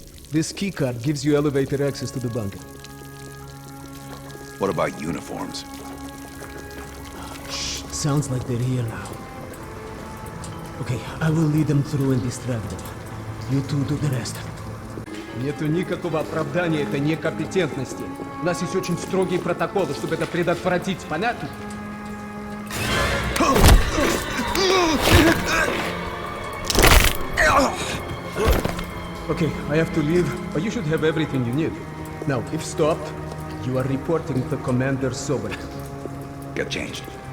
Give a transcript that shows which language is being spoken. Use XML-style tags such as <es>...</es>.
<en>This keycard gives you elevator access to the bunker. What about uniforms? Shh, sounds like they're here now. Okay, I will lead them through and distract them. You two do the rest.</en> <ru>Нету никакого оправдания этой некомпетентности. У нас есть очень строгие протоколы, чтобы это предотвратить, понятно?</ru> <en>Okay, I have to leave, but you should have everything you need. Now, if stopped, you are reporting to Commander Sobel. Get changed.</en>